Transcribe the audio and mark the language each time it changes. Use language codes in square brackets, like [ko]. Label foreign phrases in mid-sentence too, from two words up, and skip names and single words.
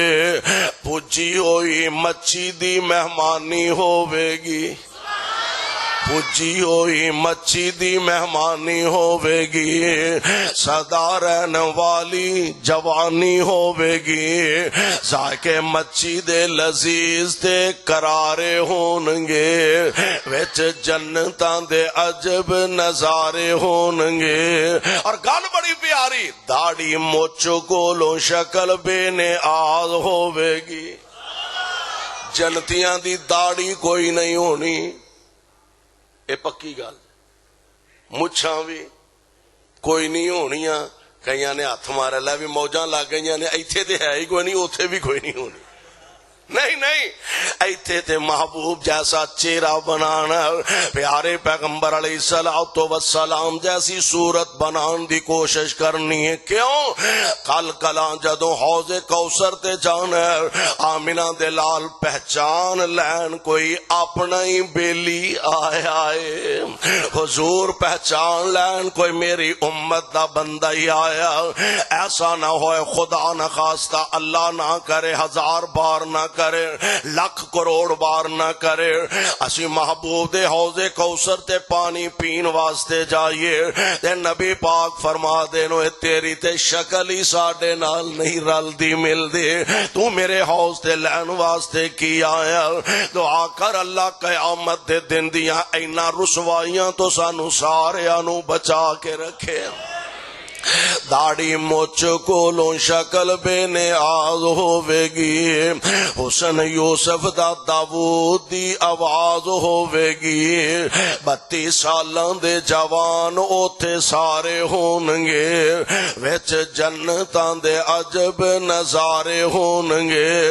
[pa] پجی ہوئی مچھی دی مہمانی ہوے گی، پجی ہوئی مچھی دی مہمانی ہوے گی، سدا رہن والی جوانی ہوے گی. ذائقے مچھی دے لذیذ تے کرارے ہونگے، وچ جنتاں دے عجب نظارے ہونگے. اور گل بڑی پیاری، داڑھی مچ کولوں شکل بے نیاز ہوے گی. جنتیاں دی داڑھی کوئی نہیں ہونی، اے پکی گل. مچھاں بھی کوئی نہیں ہونیاں، کئیاں نے ہاتھ مارا لے بھی موجاں لگ گئیاں نے ایتھے تے ہے ہی کوئی نہیں، اوتھے بھی کوئی نہیں ہونی. نہیں نہیں، ایتھے تے محبوب جیسا چہرہ بنانا، پیارے پیغمبر [ar] علیہ الصلوۃ والسلام [pa] جیسی صورت بنان دی کوشش کرنی ہے. کیوں؟ کل کلاں جدوں حوض کوثر تے جانا آمنہ دے لال پہچان لین کوئی اپنا ہی بیلی آیا ہے، حضور پہچان لین کوئی میری امت دا بندہ ہی آیا. ایسا نہ ہوئے خدا نہ خواستہ اللہ نہ کرے ہزار بار نہ کرے، لکھ کروڑ بار نہ کرے، اسی محبوب دے حوض کوثر تے پانی پین واسطے جائیے تے نبی پاک فرما دینو تیری تے شکل ہی ساڈے نال نہیں رلدی ملدی، تو میرے حوض تے لین واسطے کی آیا؟ دعا کر اللہ قیامت دے دن دیاں اینا رسوائیاں تو سانو ساریاں نو بچا کے رکھے۔ داڑھی مچ کولوں شکل بے نیاز ہوے گی، حسن یوسف دا داؤد دی آواز ہوے گی، 32 سالاں دے جوان اوتھے سارے ہون گے، وچ جنتاں دے عجب نظارے ہون گے،